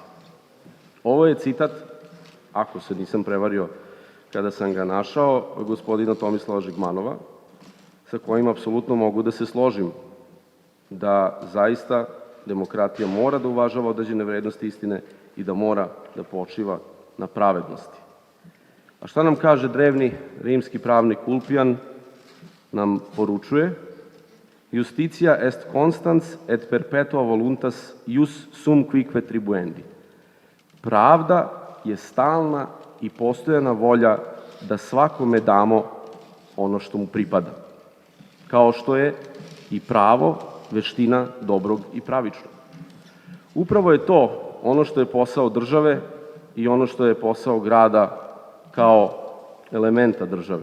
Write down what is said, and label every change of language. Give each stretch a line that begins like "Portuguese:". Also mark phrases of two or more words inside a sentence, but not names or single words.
Serbian: Ovo je citat, ako se nisam prevario kada sam ga našao, gospodina Tomislava Žigmanova, sa kojim apsolutno mogu da se složim da zaista demokratija mora da uvažava određene vrednosti istine i da mora da počiva na pravednosti. A šta nam kaže drevni rimski pravnik Ulpijan? Nam poručuje:
Latin: Justitia est constans et perpetua voluntas ius sum quique tribuendi.
Serbian: Pravda je stalna i postojana volja da svakome damo ono što mu pripada, kao što je i pravo veština dobrog i pravičnog. Upravo je to ono što je posao države i ono što je posao grada kao elementa države.